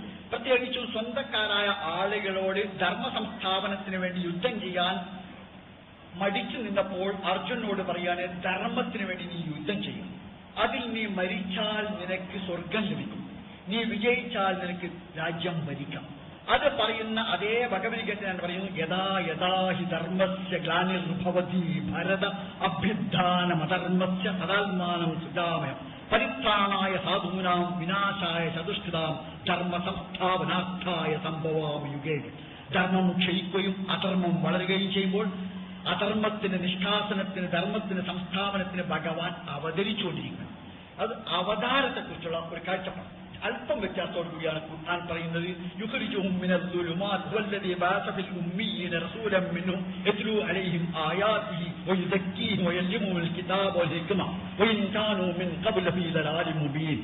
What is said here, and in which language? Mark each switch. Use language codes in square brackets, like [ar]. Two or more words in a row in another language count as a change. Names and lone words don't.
[ml] പ്രത്യേകിച്ചും സ്വന്തക്കാരായ ആളുകളോട് ധർമ്മ സംസ്ഥാപനത്തിന് വേണ്ടി യുദ്ധം ചെയ്യാൻ മടിച്ചു നിന്നപ്പോൾ അർജുനോട് പറയാണ്, ധർമ്മത്തിന് വേണ്ടി നീ യുദ്ധം ചെയ്യും, അതിൽ നീ മരിച്ചാൽ നിനക്ക് സ്വർഗം ലഭിക്കും, നീ വിജയിച്ചാൽ നിനക്ക് രാജ്യം ഭരിക്കാം. അത് പറയുന്ന അതേ ഭഗവത്ഗീതയാണ് പറയുന്നു, [sa] യഥാ യഥാ ഹി ധർമ്മസ്യ ഗ്ലാനിർഭവതി ഭരത അഭ്യുത്ഥാനമധർമ്മസ്യ തദാത്മാനം സുജാമയം പരിത്രാണായ സാധൂനാം വിനാശായ ചതുഷ്കൃതാം ധർമ്മ സംസ്ഥാപനാർത്ഥായ സംഭവാമി യുഗേ. [ml] ധർമ്മം ക്ഷയിക്കുകയും അധർമ്മം വളരുകയും ചെയ്യുമ്പോൾ അധർമ്മത്തിന് നിഷ്കാസനത്തിന് ധർമ്മത്തിന് സംസ്ഥാപനത്തിന് ഭഗവാൻ അവതരിച്ചുകൊണ്ടിരിക്കുന്നത്. അത് അവതാരത്തെക്കുറിച്ചുള്ള ഒരു കാഴ്ചപ്പാട്. അല്പം വ്യത്യാസത്തോടു കൂടിയാണ് ഖുർആൻ പറയുന്നത്. [ar] يخرجهم من الظلمات والذي بعث في الأميين رسولا منهم يتلو عليهم آياته ويزكيهم ويعلمهم الكتاب والحكمة وإن كانوا من قبل في ضلال مبين.